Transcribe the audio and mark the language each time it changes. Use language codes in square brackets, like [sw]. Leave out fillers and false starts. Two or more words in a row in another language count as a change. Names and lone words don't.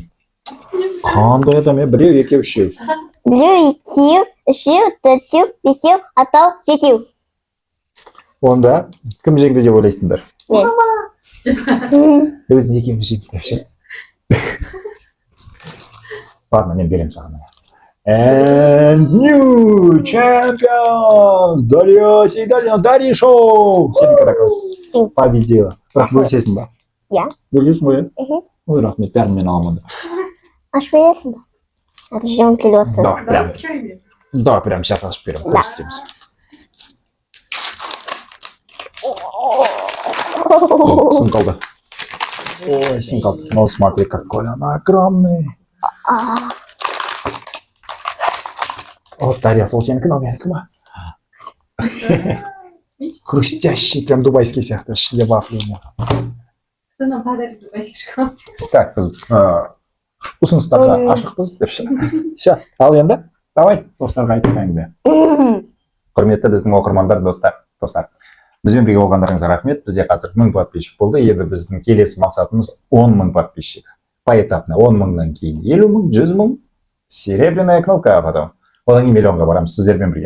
[kk] Қандай адам, біреу, екеу, үшеу. Біреу, екеу, үшеу, төртеу, бесеу, алтау, жетеу. Онда кім жеңді деп ойлайсыңдар? Мен. Өзін екеуміз жеңіз деп ше. Ладно, мен беремін саған. [en] And new champions! Дарья Сейдалина, Дарья Шоу! [ru] Сенікі такой победила. [kk] Бірақ бөлісесің ба? Иә. Бөлісесің ғой, иә? Мхм. Ой, рахмет, бәрін мен аламын. Ашып бересің ба? Жем келіп отыр. [ru] Давай, прям. [kk] Чай бер. [ru] Давай, прям сейчас [kk] ашып беремін. [ru] Да. [kk] Көрсетеміз. О, сын қалды. Ой, сын қалды. [ru] Ну, смотри, какой он огромный. Вот, Дарья, [kk] сол сенікі, мынау менікі ма? [ru] Хрустящий, прям дубайский [kk] сияқты, ішінде [ru] вафлями. Кто нам подарит дубайский шоколад? Так, [kk] біз ұсыныстарға ашықпыз деп ше. Все, ал енді, давай достарға айтып әңгіме. Құрметті біздің оқырмандар, достар. Бізбен бірге болғандарыңызға рахмет. Бізде қазір 1000 подписчик болды. Енді біздің келесі мақсатымыз 10 000 подписчик. Поэтапно 10 000-нан кейін 50 000, 100 000, [ru] серебряная кнопка, а потом [kk] одан кейін миллионға барамыз сіздермен бірге.